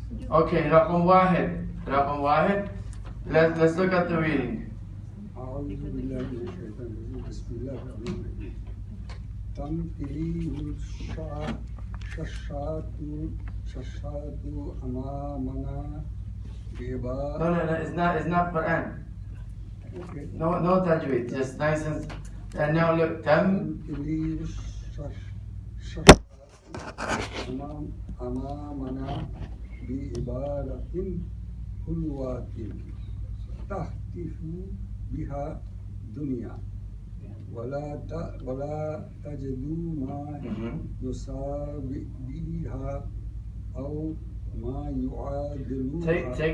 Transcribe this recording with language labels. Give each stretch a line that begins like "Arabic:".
Arabic: Okay, رقم واحد.
English: Let's look at the reading.
Arabic: أعوذ بالله من الشيطان الرجيم بسم الله الرحمن الرحيم تمثيل الشاشات أمامنا
English: No, it's not Quran. Okay. No tajweed, just nice and now look,
Arabic: تمثيل الشاشات أمامنا بعبارة حلوة تهتف بها دنيا ولا تجد ما يساويها أو ما يعادلها.